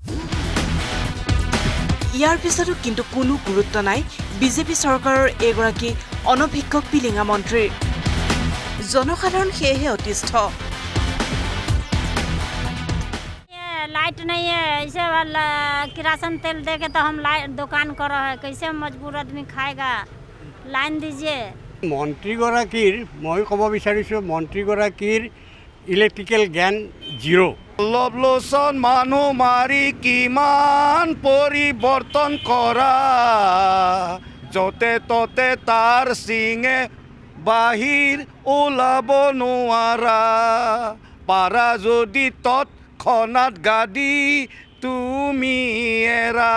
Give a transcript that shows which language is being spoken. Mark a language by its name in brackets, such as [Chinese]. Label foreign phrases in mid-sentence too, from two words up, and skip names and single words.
[Assamese] ইয়াৰ পিছতো কিন্তু কোনো গুৰুত্ব নাই বিজেপি চৰকাৰৰ এগৰাকী অনভিজ্ঞ পিলিঙা মন্ত্ৰীৰ জনসাধাৰণ সেয়েহে অতিষ্ঠ [Hindi] लाइट नहीं है ऐसे वाला किरासन तेल दे के तो हम दुकान कर रहे हैं कैसे मजबूर आदमी खाएगा लाइन दीजिए [Assamese] মন্ত্ৰীগৰাকীৰ মই ক'ব বিচাৰিছোঁ মন্ত্ৰীগৰাকীৰ ইলেক্ট্ৰিকেল জ্ঞান জিৰ' পল্লৱ লোচন মানুহ মাৰি কিমান পৰিৱৰ্তন কৰা য'তে ত'তে তাৰ চিঙে বাহিৰ ওলাব নোৱাৰা পাৰা যদি তৎক্ষণাত গাদী তুমি এৰা